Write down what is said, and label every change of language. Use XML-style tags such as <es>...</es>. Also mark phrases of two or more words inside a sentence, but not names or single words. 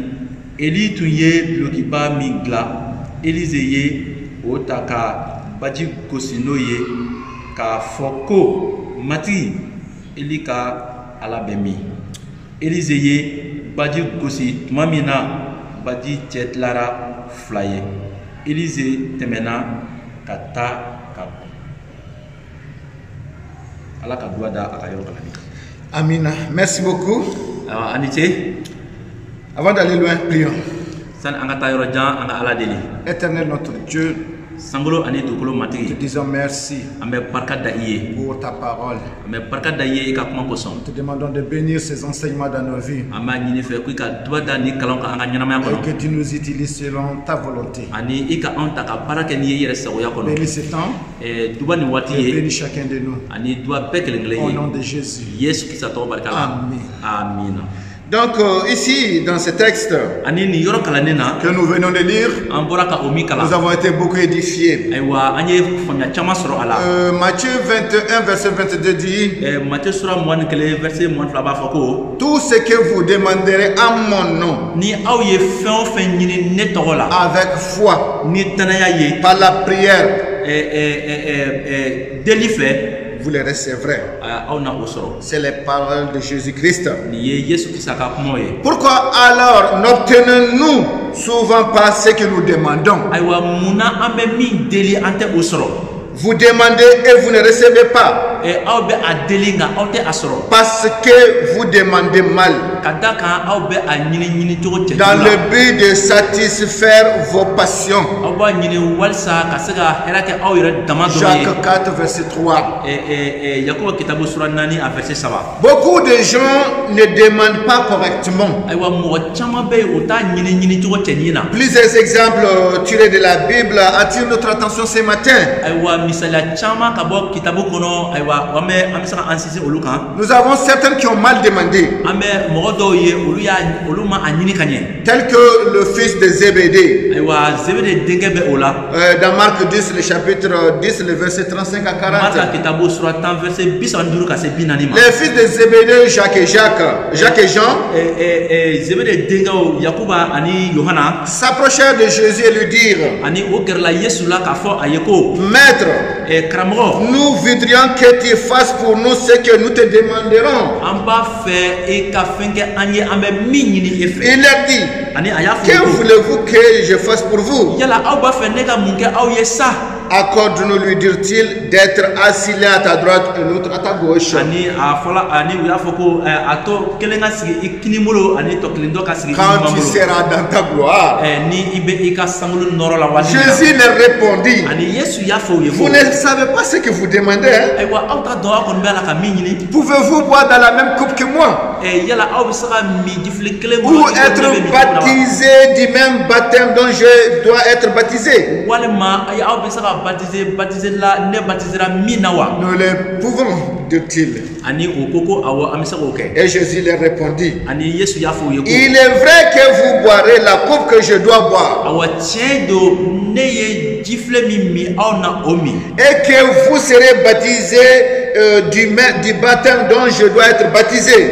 <bm>Eli tun ye dulokiba min dilan, Élise ye o ta ka baji gosi n'o ye k'a fɔ ko matigi Eli ka Ala bɛ min. Élise ye baji gosi tuma min na baji cɛ tilara fila ye. Élise tɛmɛna ka taa ka Ala ka duwa da a ka yɔrɔ kalani. Amina.</bm> <fr>Merci beaucoup.</fr> <bm>Ani ce.</bm> <fr>Avant d'aller loin, prions.</fr> <bm>San an ka taa yɔrɔ jan an ka Ala deli.</bm> <fr>Éternel notre Dieu,</fr> <bm>Sangolo ani dugukolo</bm> <fr>te</fr> <bm>matigi.</bm> <fr>disons merci</fr> <bm>An bɛ barika da i ye.</bm> <fr>pour ta parole.</fr> <bm>An bɛ barika da i ye i ka kuma kosɔn.</bm> <fr>Te demandons de bénir ces enseignements dans nos vies</fr> <bm>An b'a ɲini fɛ ko i ka duwa da ni kalan kan an ka ɲɛnamaya</bm> <fr>et</fr> <bm>kɔnɔ.</bm> <fr>que tu nous utilises selon ta volonté.</fr> <bm>Ani i ka anw ta ka baara kɛ n'i ye i yɛrɛ sagoya kɔnɔ.</bm> <fr>Bénis ce temps</fr> <bm>Duba ni waati</bm> <fr>et</fr> <bm>ye</bm> <fr>bénis chacun de nous.</fr> <bm>ani duba bɛɛ kelen kelen</bm> <fr>Au</fr> <bm>ye.</bm> <fr>nom de Jésus.</fr> <bm>Yesu Kirista tɔgɔ barika la.</bm> <fr>Amen.</fr> <bm>Amina.</bm> <fr>Donc ici, dans ce texte</fr> <bm>Ani nin yɔrɔ kalannen na</bm> <fr>que nous venons de lire,</fr> <bm>an bɔra ka o min</bm> <fr>nous</fr> <bm>kalan.</bm> <fr>avons été beaucoup édifiés.</fr> <bm>Ayiwa an ye faamuya caman sɔrɔ a la.</bm> <fr>Matthieu 21, verset 22 dit,</fr> <bm>Matthieu sura 21 verset 22 b'a fɔ ko</bm> <fr>tout ce que vous demanderez en mon nom,</fr> <bm>ni aw ye fɛn o fɛn ɲini ne tɔgɔ la</bm> <fr>avec foi,</fr> <bm>ni danaya ye</bm> <fr>par la prière,</fr> <bm>deli fɛ</bm> <fr>vous les recevrez.</fr> <bm>aw na o sɔrɔ.</bm> <fr>C'est les paroles de Jésus-Christ.</fr> <bm>Nin ye Yesu Kirista ka kumaw ye.</bm> <fr>Pourquoi alors n'obtenons-nous souvent pas ce que nous demandons?</fr> <bm>Ayiwa munna an bɛ min deli an tɛ o sɔrɔ.</bm> <fr>Vous demandez et vous ne recevez pas</fr> <bm>aw bɛ a deli nka aw tɛ a sɔrɔ.</bm> <fr>parce que vous demandez mal,</fr> <bm>Ka da kan aw bɛ a ɲini cogo cɛ</bm> <fr>dans</fr> <bm>jugu</bm> <fr>le</fr> <bm>la.</bm> <fr>but de satisfaire vos passions.</fr> <bm>Aw b'a ɲini walisa ka se ka hɛrɛ kɛ aw yɛrɛ dama dɔrɔn ye.</bm> <fr>Jacques 4, verset 3.</fr> <bm>Yakobo kitabu sura 4 a verset 3.</bm> <fr>Beaucoup de gens ne demandent pas correctement.</fr> <bm>Ayiwa mɔgɔ caman bɛ yen o t'a ɲini cogo cɛ ɲi na.</bm> <fr>Plusieurs exemples tirés de la Bible attirent notre attention ce matin.</fr> <bm>Ayiwa misaliya caman ka bɔ kitabu kɔnɔ ayiwa an bɛ se ka an sinsin olu kan.</bm> <fr>Nous avons certains qui ont mal demandé,</fr> <bm>An bɛ mɔgɔ dɔw ye olu ma a ɲini ka ɲɛ.</bm> <fr>tel que le fils de Zébédée.</fr> <bm>Ayiwa Zebede denkɛ bɛ o la.</bm> <fr>Dans Marc 10, le chapitre 10, le verset 35 à 40.</fr> <bm>Marka kitabu sura 10 verset 35 ka se 40 ma.</bm> <fr>Les fils de Zébédée, Jacques et Jean,</fr> <bm>Zebede denkɛw Yakuba ani Yohana</bm> <fr>s'approchèrent de Jésus et lui dirent,</fr> <bm>ani o gɛrɛla Yesu la k'a fɔ a ye ko</bm> <fr>Maître,</fr> <bm>karamɔgɔ</bm> <fr>nous voudrions que tu fasses pour nous ce que nous te demanderons.</fr> <bm>an b'a fɛ e ka fɛn kɛ an ye an bɛ min ɲini e fɛ.</bm> <fr>Il leur dit,</fr> <bm>Ani a y'a fɔ</bm> <fr>que</fr> <bm>ko</bm> <fr>voulez-vous que je fasse pour vous?</fr> <bm>yala aw b'a fɛ ne ka mun kɛ aw ye sa.</bm> <fr>Accorde-nous, lui dirent-ils, d'être assis l'un à ta droite et l'autre à ta gauche.</fr> <bm>Ani a fɔla ani u y'a fɔ ko a to kelen ka sigi i kini bolo ani tɔ kelen dɔ ka sigi i</bm> <fr>Quand</fr> <bm>ɲuman</bm> <fr>tu</fr> <bm>bolo.</bm> <fr>seras dans ta gloire.</fr> <bm>Ni i bɛ i ka sankolo nɔrɔ la waati min na.</bm> <fr>Jésus leur répondit,</fr> <bm>Ani Yesu y'a fɔ u ye ko</bm> <fr>vous ne savez pas ce que vous demandez, hein?</fr> <bm>ayiwa aw t'a dɔn aw kɔni bɛ ala ka min ɲini.</bm> <fr>Pouvez-vous boire dans la même coupe que moi</fr> <bm>Yala aw bɛ se ka min jifili kelen</bm> <fr>ou être baptisé du même baptême dont je dois être baptisé?</fr> <bm>walima aw bɛ se ka</bm> <fr>Nous les pouvons, dit-il. Et Jésus leur répondit, il est vrai que vous boirez la coupe que je dois boire, et que vous serez baptisés du baptême dont je dois être baptisé.</fr>